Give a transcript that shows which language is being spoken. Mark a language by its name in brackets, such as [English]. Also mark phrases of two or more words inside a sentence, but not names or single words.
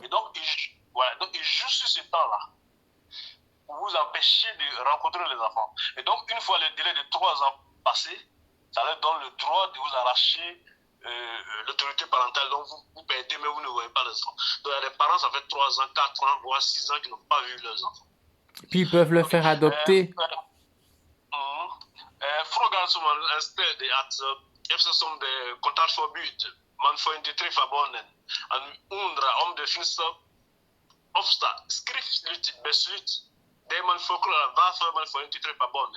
[French] Et donc, il joue sur ce temps-là pour vous empêcher de rencontrer les enfants. Et donc, une fois le délai de 3 ans passé, ça leur donne le droit de vous arracher l'autorité parentale. Donc, vous perdez, mais vous ne voyez pas les enfants. Donc, il y a des parents, ça fait 3 ans, 4 ans, voire 6 ans qui n'ont pas vu leurs enfants. Puis ils peuvent le faire adopter. [Swedish] Frågan som man ställde att eftersom det kontaktförbud, man får inte träffa barnen. Han undrar om det finns ofta skriftligt beslut där man förklarar varför man får inte träffa barnen.